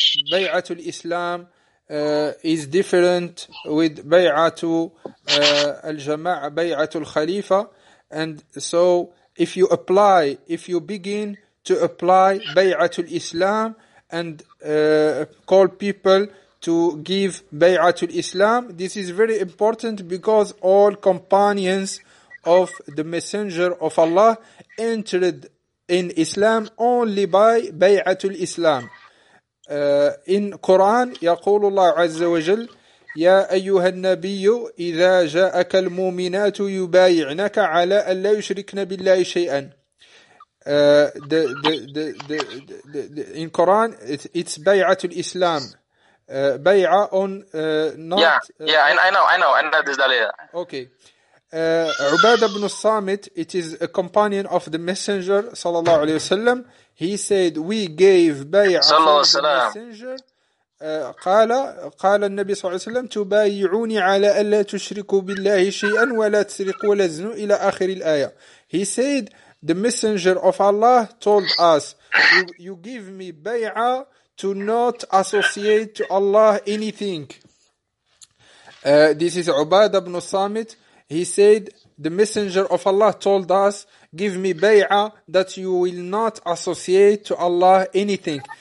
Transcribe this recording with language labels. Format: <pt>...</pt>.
<en>Bay'atul Islam is different with Bay'atul al-Jama'a, Bay'atul Khalifa, and so If you begin to apply Bay'atul Islam and call people to give Bay'atul Islam, this is very important, because all companions of the Messenger of Allah entered in Islam only by Bay'atul Islam. In Quran,</en> <ar>يقول الله عز وجل يا أيها النبي إذا جاءك المؤمنات يبايعنك على أن لا يشركن بالله شيئا.</ar> <en>The in Quran it's بيعة الإسلام. بيعة on not. Yeah, I know this dalil. Okay. عبادة بن الصامت, it is a companion of the Messenger</en> <ar>صلى الله عليه وسلم.</ar> <en>He said we gave بيعة to the Messenger.</en> <ar>قال النبي صلى الله عليه وسلم تبايعوني على ألا تشركوا بالله شيئا ولا تسرقوا ولا تزنوا إلى آخر الآية.</ar> <en>He said the messenger of Allah told us you give me bay'a to not associate to Allah anything. This is Ubadah ibn Samit. He said the messenger of Allah told us give me bay'a that you will not associate to Allah anything.</en>